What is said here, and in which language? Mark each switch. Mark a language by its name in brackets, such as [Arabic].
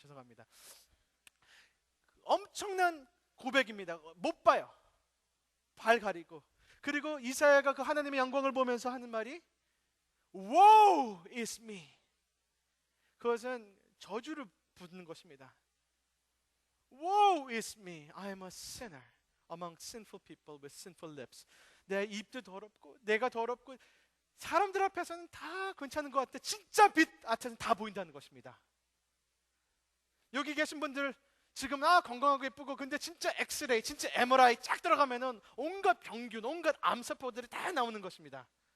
[Korean] 죄송합니다. 엄청난 고백입니다. 못 봐요. 발 가리고. 그리고 이사야가 그 하나님의 영광을 보면서 하는 말이 [English] Woe is me. [Korean] 그것은 저주를 부르는 것입니다. [English] Woe is me. I am a sinner among sinful people with sinful lips. [Korean] 내 입도 더럽고 내가 더럽고 사람들 앞에서는 다 괜찮은 것 같아. 진짜 빛 앞에서는 다 보인다는 것입니다. 여기 계신 분들 지금 건강하고 예쁘고, 근데 진짜 엑스레이, 진짜 MRI 쫙 들어가면은 온갖 병균, 온갖 암세포들이 다 나오는 것입니다.